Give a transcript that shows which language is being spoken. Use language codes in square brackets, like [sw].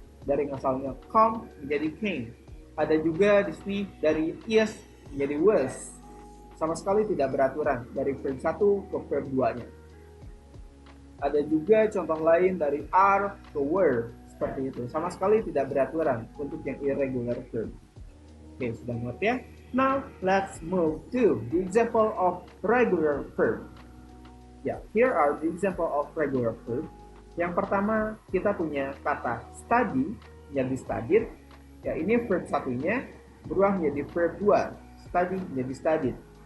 [id] Dari yang asalnya come menjadi came. Ada juga di sini dari is menjadi was. Sama sekali tidak beraturan dari verb 1 ke verb 2-nya. Ada juga contoh lain dari are ke were, seperti itu. Sama sekali tidak beraturan untuk yang irregular verb. Oke, sudah mengerti ya? [en] Now, let's move to the example of regular verb. Ya, here are the example of regular verb. [id] Yang pertama, kita punya kata study, yang di studied. Ya, ini verb satunya berubah menjadi verb 2, study menjadi studied.